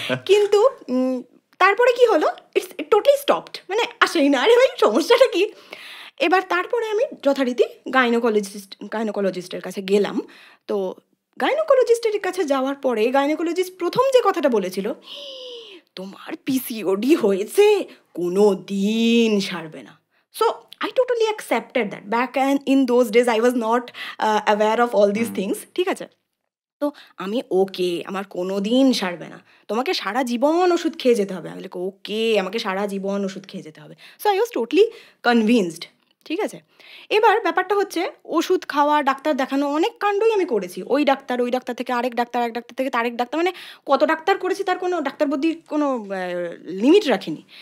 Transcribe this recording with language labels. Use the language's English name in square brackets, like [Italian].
[Bangla] কিন্তু তারপরে কি হলো, [English] it's totally stopped, [Bangla] মানে আসেই না। আরে ভাই, সমস্যাটা কি? এবার তারপরে আমি যথারীতি গাইনোকোলজিস্টের কাছে গেলাম। তো গাইনোকোলজিস্টের কাছে যাওয়ার পরে গাইনোকোলজিস্ট প্রথম যে কথাটা বলেছিল, তোমার পিসিওডি হয়েছে, কোনো দিন সারবে না। [English] So I totally accepted that. Back in those days, I was not aware of all these things. [Bangla] ঠিক আছে, তো আমি ওকে, আমার কোনো দিন সারবে না, তোমাকে সারা জীবন ওষুধ খেয়ে যেতে হবে। আমি ওকে, আমাকে সারা জীবন ওষুধ খেয়ে যেতে হবে। [English] So I was totally convinced. [Bangla] ঠিক আছে, এবার ব্যাপারটা হচ্ছে ওষুধ খাওয়া, ডাক্তার দেখানো, অনেক কাণ্ডই আমি করেছি। ওই ডাক্তার থেকে আরেক ডাক্তার, এক ডাক্তার থেকে তারেক ডাক্তার, মানে কত ডাক্তার করেছি তার কোনো ডাক্তার বুদ্ধির কোনো লিমিট রাখিনি।